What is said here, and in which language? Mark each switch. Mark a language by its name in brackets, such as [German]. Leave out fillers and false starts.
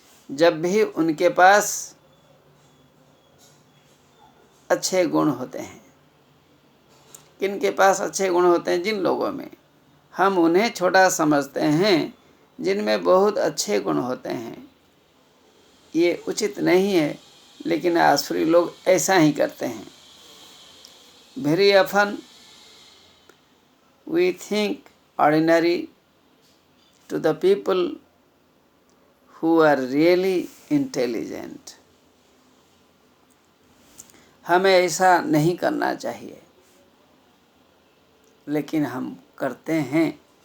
[Hindi] जब भी उनके पास अच्छे गुण होते हैं, किनके पास अच्छे गुण होते हैं? जिन लोगों में, हम उन्हें छोटा समझते हैं जिनमें बहुत अच्छे गुण होते हैं। ये उचित नहीं है, लेकिन आसुरी लोग ऐसा ही करते हैं। [English] Very often we think ordinary to the people who are really intelligent. [Hindi] हमें ऐसा नहीं करना चाहिए, लेकिन हम करते हैं।